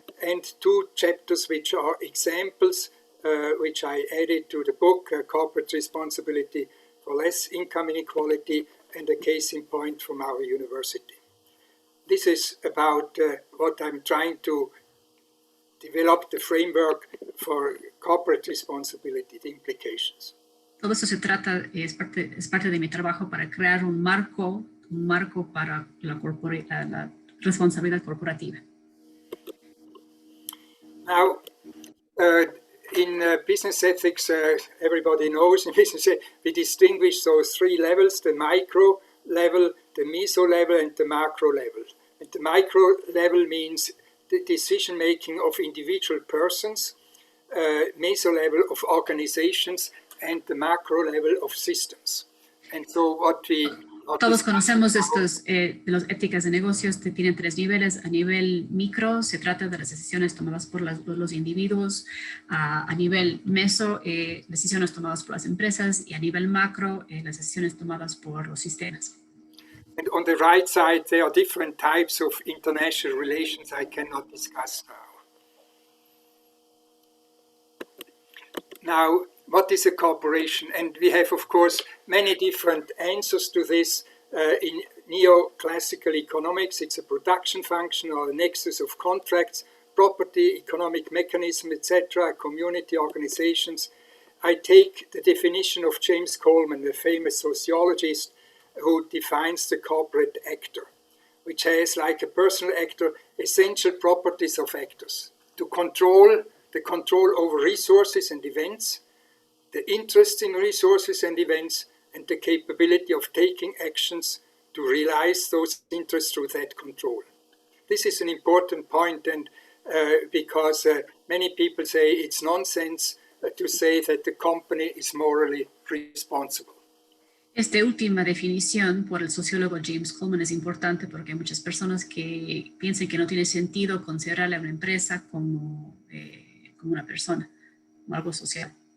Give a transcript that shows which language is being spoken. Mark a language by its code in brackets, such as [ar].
[en] And 2 chapters which are examples which I added to the book, Corporate Responsibility for Less Income Inequality, and a case in point from our university. This is about what I'm trying to develop, the framework for corporate responsibility, the implications. [es] Todo eso se trata, es parte de mi trabajo para crear un marco para la responsabilidad corporativa. [en] Now, in business ethics, everybody knows in business we distinguish those 3 levels: the micro level, the meso level, and the macro level. And the micro level means the decision making of individual persons, meso level of organizations, and the macro level of systems. And so what we [es] Todos conocemos estos de las éticas de negocios que tienen tres niveles. A nivel micro se trata de las decisiones tomadas por los individuos, a nivel meso decisiones tomadas por las empresas y a nivel macro las decisiones tomadas por los sistemas. [en] And on the right side there are different types of international relations I cannot discuss now. Now, what is a corporation? And we have, of course, many different answers to this. In neoclassical economics, it's a production function or a nexus of contracts, property, economic mechanism, etc., community organizations. I take the definition of James Coleman, the famous sociologist, who defines the corporate actor, which has, like a personal actor, essential properties of actors: to control, the control over resources and events, the interest in resources and events, and the capability of taking actions to realize those interests through that control. This is an important point, and because many people say it's nonsense to say that the company is morally responsible. [es] Esta última definición por el sociólogo James Coleman es importante porque hay muchas personas que piensan que no tiene sentido considerarle a una empresa como una persona, como algo social.